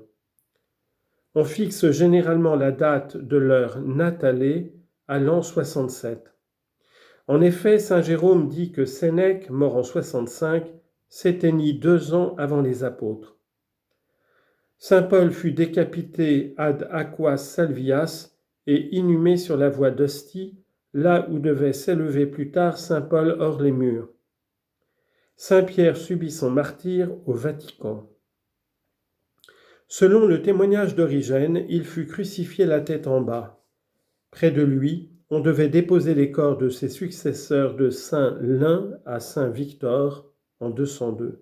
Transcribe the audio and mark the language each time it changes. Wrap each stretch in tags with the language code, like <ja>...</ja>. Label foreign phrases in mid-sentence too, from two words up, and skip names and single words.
<fr>On fixe généralement la date de leur natale à l'an 67. En effet, saint Jérôme dit que Sénèque, mort en 65, s'éteignit 2 ans avant les apôtres. Saint Paul fut décapité</fr> <la>ad aquas salvias</la> <fr>et inhumé sur la voie d'Ostie, là où devait s'élever plus tard saint Paul hors les murs. Saint Pierre subit son martyre au Vatican. Selon le témoignage d'Origène, il fut crucifié la tête en bas. Près de lui, on devait déposer les corps de ses successeurs de saint Lin à saint Victor en 202.</fr>